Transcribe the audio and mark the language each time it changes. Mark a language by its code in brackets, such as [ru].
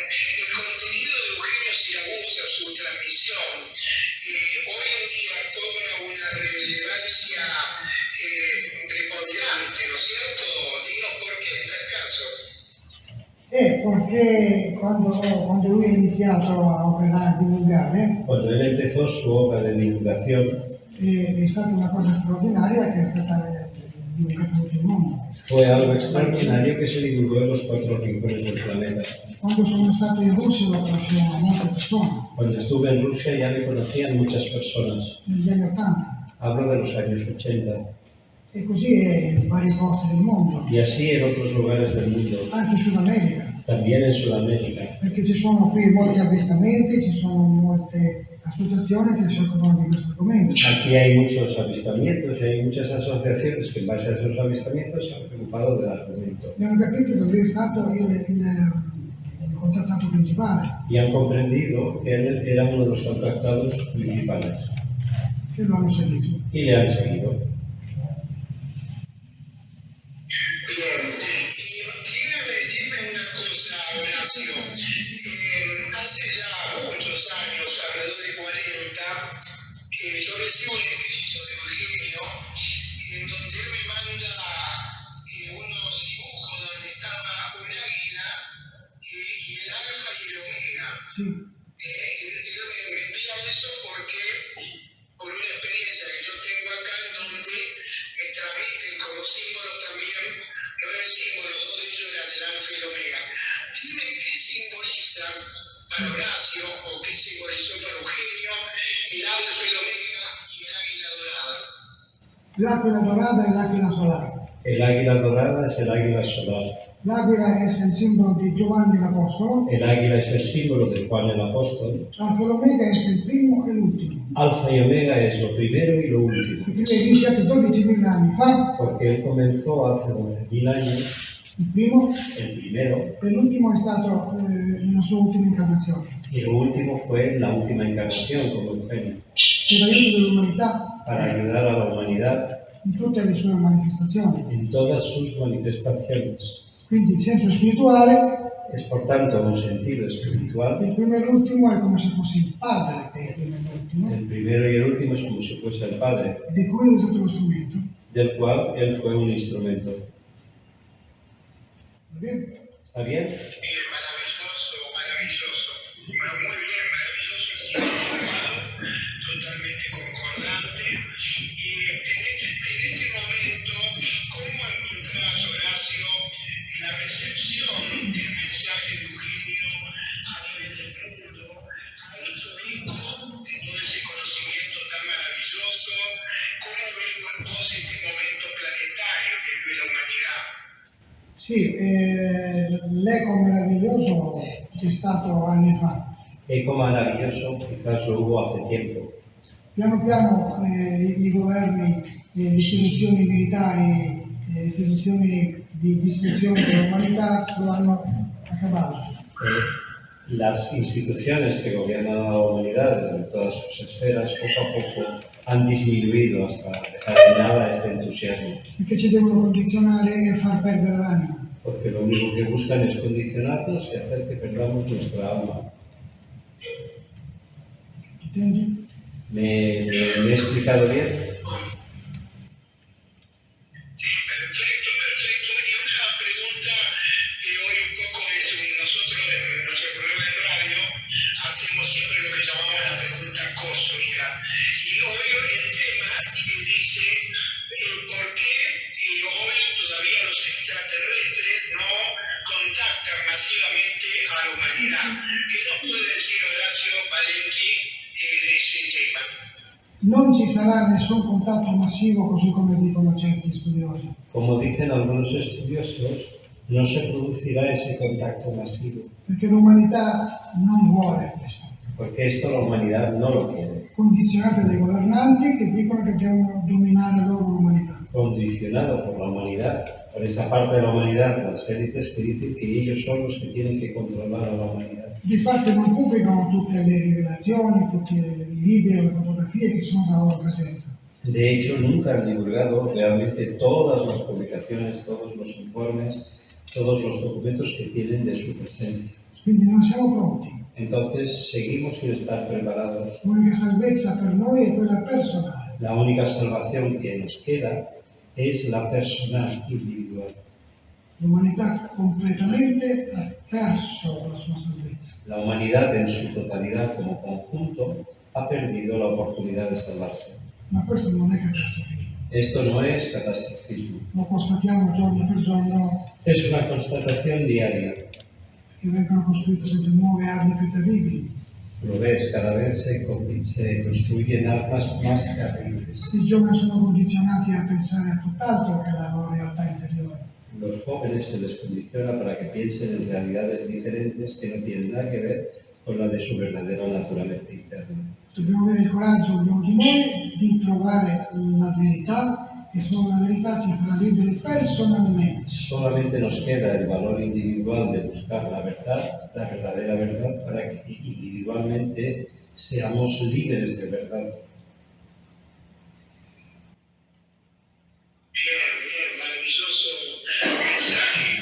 [es] El contenido de Eugenio Siragusa, su transmisión, hoy en día cobra una relevancia preponderante, ¿no es cierto? Dinos por qué en tal caso. [it] Perché quando lui ha iniziato a operare, a divulgare, [es] Cuando él empezó su obra de divulgación, [it] è stata una cosa straordinaria che è stata divulgata in tutto il mondo. [es] fue algo extraordinario que se divulgó en los 4 rincones del planeta. [it] Quando sono stato in Russia lo conoscevano molte persone, [es] Cuando estuve en Rusia ya me conocían muchas personas. [it] negli anni 80, [es] Hablo de los años 80. [it] e così è in vari posti del mondo, [es] Y así en otros lugares del mundo, [it] anche in Sud America, [es] también en Sudamérica. [it] perché ci sono qui molti avvistamenti, ci sono molte associazioni che si occupano di questo argomento. [es] Aquí hay muchos avistamientos y hay muchas asociaciones que en base a esos avistamientos se han preocupado del argumento [it] E hanno capito che lui è stato il contattato principale, [es] y han comprendido que él era uno de los contactados principales [it] che lo hanno seguito. [es] y le han seguido. Bien. Y dime una cosa, Horacio. Hace ya muchos años, alrededor de 40, yo recibo un escrito de Eugenio en donde él me manda unos dibujos donde estaba un águila y el alfa y el omega. [it] Sì, [es] Él me envía eso porque, por una experiencia que yo tengo acá, en donde me transmiten como símbolo también 9 símbolos, 2 de ellos eran el alfa y el omega. Dime qué simboliza para Horacio o qué simbolizó para Eugenio el alfa, el omega y el águila dorada. [it] l'aquila dorata e l'aquila solare. [es] El águila dorada es el águila solar. [it] L'aquila è il simbolo di Giovanni l'Apostolo, [es] El águila es el símbolo de Juan el Apóstol. [it] l'alfa e l'omega è il primo e l'ultimo. [es] Alfa y omega es lo primero y lo último. [it] Perché lui è iniziato 12.000 anni fa, [es] Porque él comenzó hace 12.000 años, [it] il primo, [es] el primero, [it] e l'ultimo è stato la sua ultima incarnazione. [es] y lo último fue la última encarnación como Eugenio, [it] Per l'aiuto dell'umanità [es] para ayudar a la humanidad [it] in tutte le sue manifestazioni. [es] en todas sus manifestaciones. [it] Quindi il senso spirituale, [es] Es por tanto un sentido espiritual. [it] il primo e l'ultimo è come se fosse il padre del primo e l'ultimo, [es] El primero y el último es como si fuese el Padre, [it] di cui è usato lo strumento. [es] del cual él fue un instrumento. [it] Va bene? [es] ¿Está bien? Bien, maravilloso, maravilloso. Muy bien, maravilloso el significado, totalmente concordante. Y en este momento, ¿cómo encontrás, Horacio, la recepción del mensaje de Eugenio a nivel del mundo? ¿Ha hecho eco de todo ese conocimiento tan maravilloso? ¿Cómo ves vos este momento planetario que vive la humanidad? [it] Sì, l'eco meraviglioso c'è stato anni fa. [es] Eco maravilloso quizás lo hubo hace tiempo, [it] Piano piano i governi, le istituzioni militari, le istituzioni di distruzione dell'umanità lo hanno acabato. [es] Las instituciones que gobiernan a la humanidad desde todas sus esferas poco a poco han disminuido hasta dejar en nada este entusiasmo, [it] Perché ci devono condizionare e far perdere l'anima. [es] porque lo único que buscan es condicionarnos y hacer que perdamos nuestra alma. [it] Intendi? [es] ¿Me he explicado bien? Sí, perfecto, perfecto. Y una pregunta que hoy un poco es nosotros en nuestro programa de radio hacemos siempre lo que llamamos la pregunta cósmica. Y hoy el tema que dice por qué hoy todavía los extraterrestres no contactan masivamente a la humanidad. ¿Qué nos puede decir Horacio Valenti de ese tema? [it] Non ci sarà nessun contatto massivo così come dicono certi studiosi, [es] Como dicen algunos estudiosos, no se producirá ese contacto masivo, [it] perché l'umanità non vuole questo, [es] porque esto la humanidad no lo quiere, [it] condizionata dai governanti che dicono che devono dominare loro l'umanità. [es] condicionado por la humanidad, por esa parte de la humanidad, las élites que dicen que ellos son los que tienen que controlar a la humanidad. [it] Difatti non pubblicano tutte le rivelazioni, tutti i video, le fotografie che sono dalla loro presenza. [es] De hecho, nunca han divulgado realmente todas las publicaciones, todos los informes, todos los documentos que tienen de su presencia. [it] Quindi non siamo pronti. [es] Entonces, seguimos sin estar preparados. [it] L'unica salvezza per noi è quella personale. [es] La única salvación que nos queda es la personal, individual. [it] L'umanità completamente ha perso la sua salvezza. [es] La humanidad en su totalidad como conjunto ha perdido la oportunidad de salvarse. [it] Ma questo non è catastrofismo. [es] Esto no es catastrofismo, [it] Lo constatiamo giorno per giorno [es] es una constatación diaria. [it] che vengono costruite sempre nuove armi più terribili. [es] Lo ves, cada vez se construyen armas más terribles. [it] I giovani sono condizionati a pensare a tutt'altro che la loro realtà interiore. [es] Los jóvenes se les condiciona para que piensen en realidades diferentes que no tienen nada que ver con la de su verdadera naturaleza interna. [it] Dobbiamo avere il coraggio, ognuno di noi, di trovare la verità e solo la verità ci farà liberi personalmente. [es] Solamente nos queda el valor individual de buscar la verdad, la verdadera verdad, para que individualmente seamos libres de verdad. Bien, bien, maravilloso mensaje.